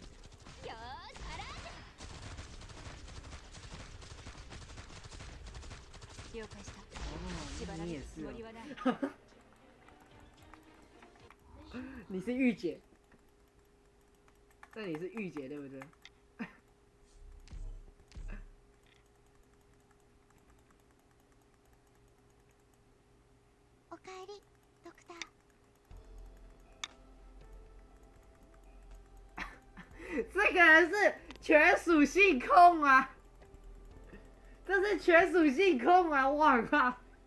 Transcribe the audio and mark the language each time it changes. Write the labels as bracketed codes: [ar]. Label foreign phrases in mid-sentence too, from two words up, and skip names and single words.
[zh] 你也是哦。你是御姐，那你是御姐对不对？ [ja] おかえり、ドクター。 [zh] 这个人是全属性控啊！这是全属性控啊！我靠！